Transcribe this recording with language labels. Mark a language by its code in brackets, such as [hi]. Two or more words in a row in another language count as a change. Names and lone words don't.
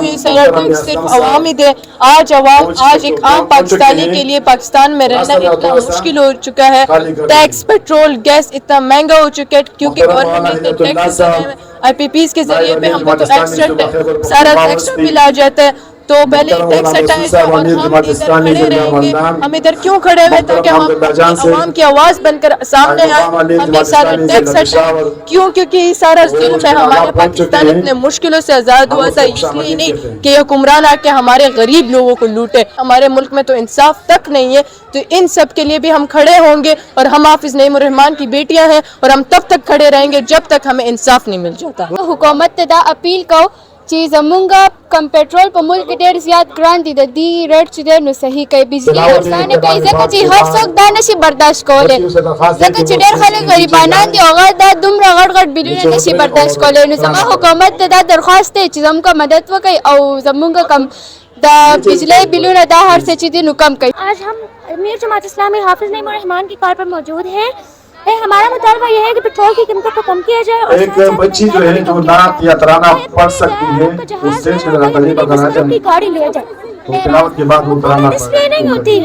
[ur] یہ سارا ٹیکس صرف عوام ہی دے۔ آج ایک عام پاکستانی کے لیے پاکستان میں رہنا اتنا مشکل ہو چکا ہے. ٹیکس، پیٹرول، گیس اتنا مہنگا ہو چکا ہے کیونکہ گورنمنٹ نے ٹیکس IPPs کے ذریعے پے ہم کو تو ایکسٹرا سارا ایکسٹرا بل آ جاتا ہے. تو پہلے ٹیکس ہٹائے گا اور ہم ادھر کھڑے رہیں گے. ہم ادھر کیوں کھڑے ہوئے تاکہ ہم عوام کی آواز بن کر سامنے آئے. ہم یہ سارا ٹیکس ہٹائیں. کیوں؟ کیونکہ یہ سارا ظلم ہے. ہمارا پاکستان اتنے مشکلوں سے آزاد ہوا تھا اس لیے نہیں کہ حکمران آ کے ہمارے غریب لوگوں کو لوٹے. ہمارے ملک میں تو انصاف تک نہیں ہے. تو ان سب کے لیے بھی ہم کھڑے ہوں گے اور ہم حافظ نعیم الرحمان کی بیٹیاں ہیں اور ہم تب تک کھڑے رہیں گے جب تک ہمیں انصاف نہیں مل جاتا. [ps] حکومت ته دا اپیل کو چې زمونږ کم پټرول په ملک کې ډېر زیات ګران دي، د دې ریټ چې دی نو صحیح کوي، بجلی ارزانه کوي ځکه چې هر څوک دا نشي برداشت کولی، ځکه چې ډېر خلک غریبانان دي هغه دا دومره غټ غټ بلونه نشي برداشت کولی. نو زما حکومت ته دا درخواست دی چې زموږ مدد وکړي او زمونږ کم دا بجلی بلونه دا هر څه چې دي نو کم کوي. [ur] آج ہم امیر جماعت اسلامی حافظ نعیم الرحمان کی کار پر موجود ہیں. ہمارا مطالبہ یہ ہے کہ پیٹرول کی قیمتوں کو کم کیا جائے. ایک بچی جو ہے جو نعت یا ترانہ پڑھ سکتی ہے اس سے تجربہ کرنا چاہیے گاڑی لے جائے تو تلاوت کے بعد وہ ترانہ اس لیے نہیں ہوتی.